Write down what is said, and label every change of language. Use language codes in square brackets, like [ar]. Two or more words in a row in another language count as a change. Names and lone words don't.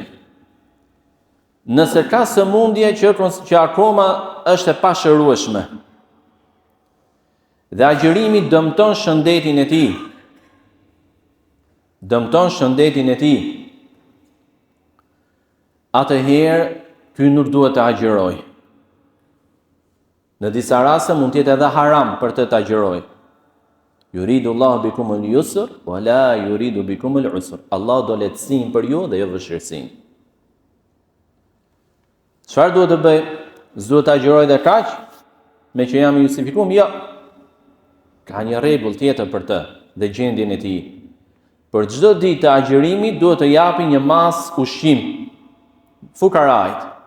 [sq] Nëse ka sëmundje që akoma është e pashërueshme dhe agjërimi dëmton shëndetin e tij, atëherë ky nuk duhet të agjërojë. Në disa raste mund të jetë edhe haram për të agjërojë. [ar] يريد الله بكم اليسر ولا يريد بكم العسر. [sq] Allah do lehtësinë për ju dhe jo vështirësinë. Çfarë duhet të bëj? S'duhet të agjëroj dhe kaq? Me që jam i justifikuar? Jo. Ka një rregull tjetër për të dhe gjendjen e tij. Për çdo ditë të agjërimit duhet të japi një mas ushqim fukarajt.